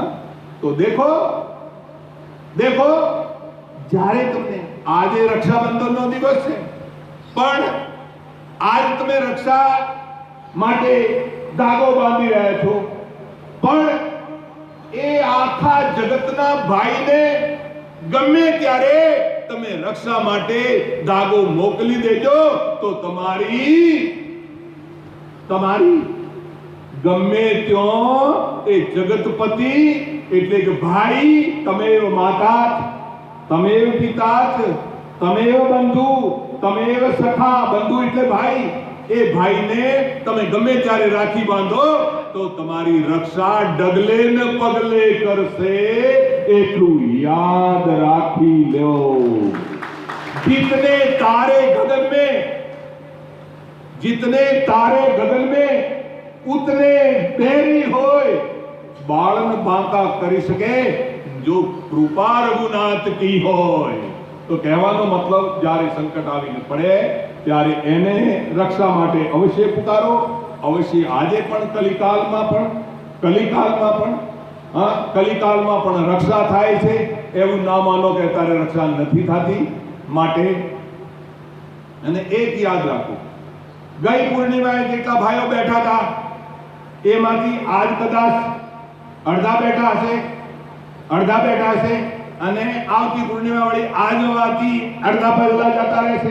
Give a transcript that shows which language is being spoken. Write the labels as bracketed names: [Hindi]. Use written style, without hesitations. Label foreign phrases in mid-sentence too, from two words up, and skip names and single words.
[Gujarati] તો દેખો દેખો જારે તુમને આજે રક્ષાબંધન નો દિવસ હૈ, પણ આજ તમે રક્ષા માટે ધાગો બાંધી રહ્યા છો, પણ એ આખા જગતના ભાઈ ને ગમે ત્યારે તમે રક્ષા માટે ધાગો મોકલી દેજો તો તમારી તમારી ગમે ત્યોં એ જગતપતિ એટલે કે ભાઈ [Sanskrit] तमेव माता, तमेव पिता, तमेव बंधु, तमेव सखा। [Gujarati] બંધુ એટલે ભાઈ। એ ભાઈ ને તમે ગમે ત્યારે રાખી બાંધો તો તમારી રક્ષા ડગલે ન પગલે કરશે, એટલૂ યાદ રાખી લો। [Hindi] जितने तारे गगन में, जितने तारे गगन में उतने देरी होय बाळन बांका करी सके जो कृपा रघुनाथ की होय। [Gujarati] तो कहવાનો મતલબ જ્યારે સંકટ આવીને પડે ત્યારે એને રક્ષા માટે અવશ્ય પુકારો। અવશ્ય આજે પણ કલિકાલમાં પણ રક્ષા થાય છે એવું ના માનો કે તારે રક્ષા નથી થતી। માટે અને એક યાદ રાખો, ગઈ પૂર્ણિમાએ જેટલા ભાઈઓ બેઠા હતા એમાંથી આજ કદાચ અડધા બેઠા હશે અને આવતી પૂર્ણિમા વળી આજ વાતી અડધા પહેલા જતા રહેશે।